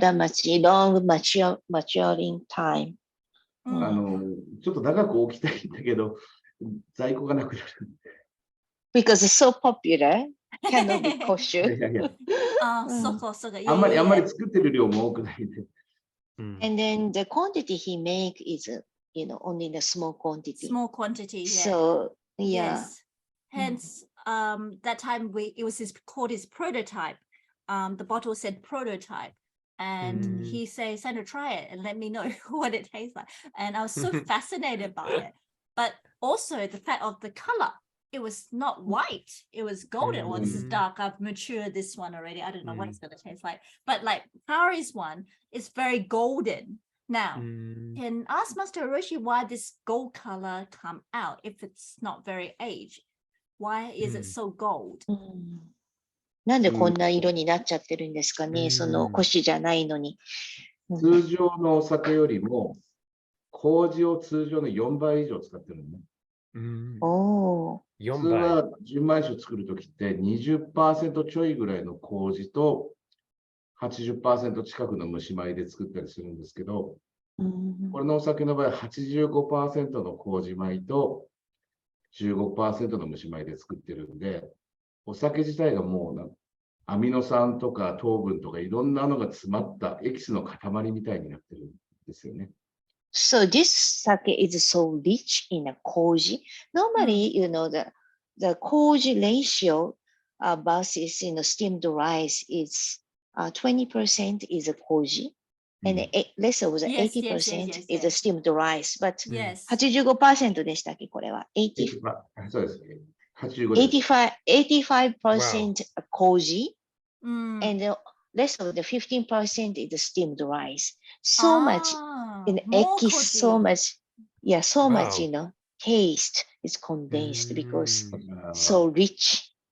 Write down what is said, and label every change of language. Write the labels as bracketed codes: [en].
[en] that much long maturing time. [ja] ちょっと長く置きたいんだけど、在庫がなくなる。 [en] Because it's so popular, cannot be [ja] い kosher. やいや、 soka. あんまり作ってる量も多くないんで。 [en] And then the quantity he make is, only the small quantity. Small quantity, yeah. So, yeah. Yes. Hence, that time it was called his prototype. The bottle said prototype. And he said, Sandra, try it and let me know what it tastes like. And I was so fascinated by it. But also the fact of the color. It was not white. It was golden. Well, this is dark. I've matured this one already. I don't know what it's going to taste like. But like Kari's one is very golden. Now, can ask Master Hiroshi why this gold color come out if it's not very aged? Why is it so gold? [ja] なんでこんな色になっちゃってるんですかね、その古酒じゃないのに。通常のお酒よりも、麹を通常の4倍以上使ってるのね。普通は純米酒作るときって 20% ちょいぐらいの麹と 80% 近くの蒸し米で作ったりするんですけど、これのお酒の場合 85% の麹米と 15% の蒸し米で作ってるんで、お酒自体がもうアミノ酸とか糖分とかいろんなのが詰まったエキスの塊みたいになってるんですよね。 [en] So this sake is so rich in a koji. Normally, the koji ratio versus steamed rice is 20% is a koji, and less of the 80% is a steamed rice. [ja] But 85% でしたっけこれは。そうです。 [en] 85% koji, and the rest of the 15% is steamed rice. So much in ekis, so much, so much, taste is condensed because so rich.